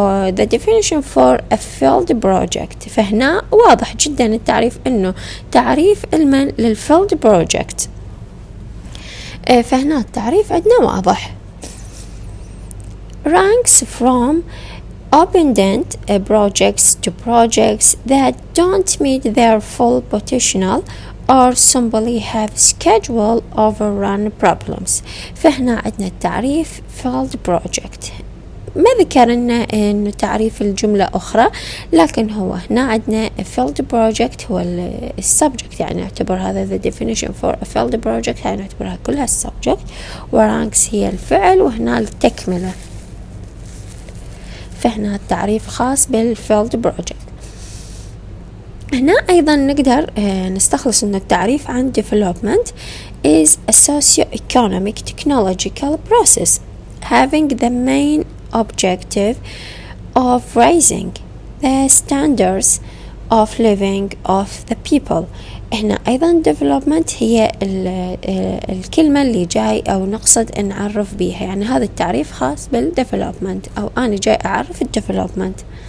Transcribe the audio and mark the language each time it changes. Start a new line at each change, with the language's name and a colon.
English: the definition for a field project،
Arabic: فهنا واضح جدا التعريف إنه تعريف المن للfield project. فهنا التعريف عندنا واضح.
English: ranks from open-ended projects to projects that don't meet their full potential or simply have schedule overrun problems.
Arabic: فهنا عندنا التعريف field project. ما ذكرنا إنه تعريف الجملة أخرى، لكن هو هنا عندنا field project هو السبجكت، يعني نعتبر هذا
English: the definition for a field project
Arabic: يعني نعتبرها كلها السبجكت، ورانكس هي الفعل وهنا التكملة. فهنا التعريف خاص بالفيلد بروجكت. هنا أيضا نقدر نستخلص أن التعريف عن
English: development is a socio-economic technological process having the main objective of raising the standards of living of the people.
Arabic: هنا أيضا development هي الكلمة اللي جاي أو نقصد نعرف بيها، يعني هذا التعريف خاص بالdevelopment أو أنا جاي أعرف الdevelopment.